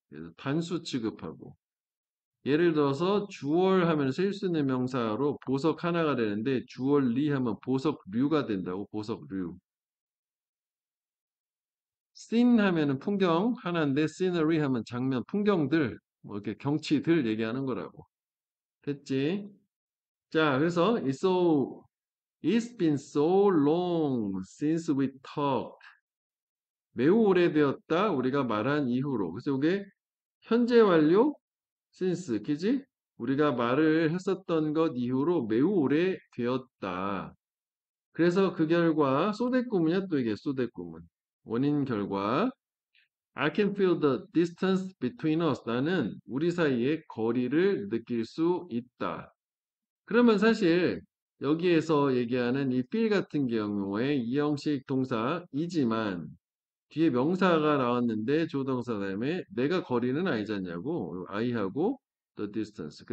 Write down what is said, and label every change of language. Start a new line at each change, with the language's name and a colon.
Korean: 그래서 단수 취급하고 예를 들어서 주얼 하면 쓸 수 있는 명사로 보석 하나가 되는데 주얼리 하면 보석류가 된다고 보석류. 씬 하면은 풍경 하나인데 scenery 하면 장면, 풍경들, 뭐 이렇게 경치들 얘기하는 거라고. 됐지? 자, 그래서
English: it's been so long since we talked.
Korean: 매우 오래되었다. 우리가 말한 이후로. 그래서 이게 현재 완료 since, 그지? 우리가 말을 했었던 것 이후로 매우 오래되었다. 그래서 그 결과 소대꾸문이야 또 이게 소대꾸문. 원인 결과
English: I can feel the distance between us.
Korean: 나는 우리 사이의 거리를 느낄 수 있다. 그러면 사실 여기에서 얘기하는 이 feel 같은 경우에 이형식 동사이지만 뒤에 명사가 나왔는데 조동사 다음에 내가 거리는 아니잖냐고 I하고 the distance.